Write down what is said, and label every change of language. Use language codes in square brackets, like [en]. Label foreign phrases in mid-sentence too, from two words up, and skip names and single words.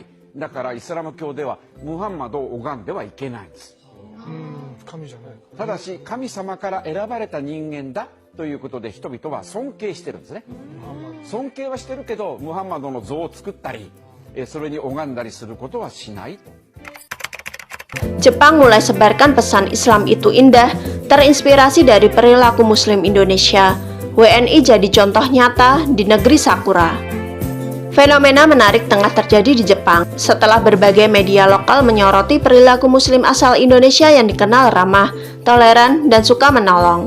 [ja] だからイスラム教ではムハンマドを拝んではいけないんです。神じゃない。ただし神様から選ばれた人間だということで人々は尊敬してるんですね。尊敬はしてるけどムハンマドの像を作ったりそれに拝んだりすることはしないと。 [id] Jepang mulai sebarkan pesan Islam itu indah, terinspirasi dari perilaku Muslim Indonesia. WNI jadi contoh nyata di negeri Sakura. Fenomena menarik tengah terjadi di Jepang setelah berbagai media lokal menyoroti perilaku Muslim asal Indonesia yang dikenal ramah, toleran, dan suka menolong.